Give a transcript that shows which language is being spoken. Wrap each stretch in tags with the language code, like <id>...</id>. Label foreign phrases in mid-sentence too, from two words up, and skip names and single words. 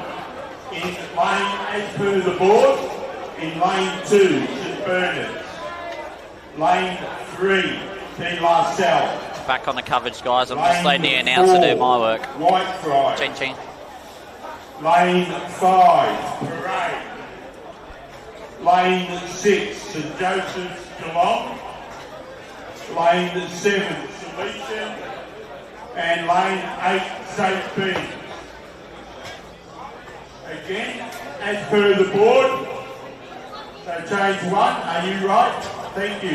<en>In lane, as per the board, in lane 2, St Bernard's. Lane 3, Team La Salle. Back on the coverage, guys. I'm just letting the announcer do my work. Whitefriars. Ching ching. Lane 5, Parade. Lane 6, St Joseph's Geelong. Lane 7, Salesian. And lane 8, St Beans. Again, as per the board. So change 1, are you right? Thank you.</en>